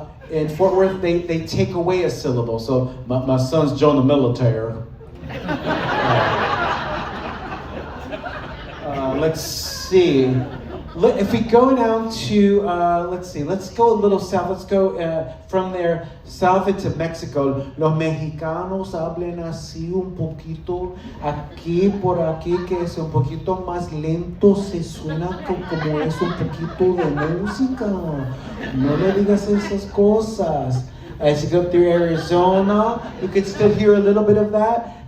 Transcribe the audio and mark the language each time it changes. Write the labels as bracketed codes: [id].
[en] In Fort Worth, they take away a syllable. So my son's joined the military. Let's see. If we go down to, let's see, let's go a little south. Let's go from there south into Mexico. [es] Los mexicanos hablan así un poquito aquí, por aquí, que es un poquito más lento, se suena como es un poquito de música. No le digas esas cosas. [en] As you go through Arizona, you can still hear a little bit of that.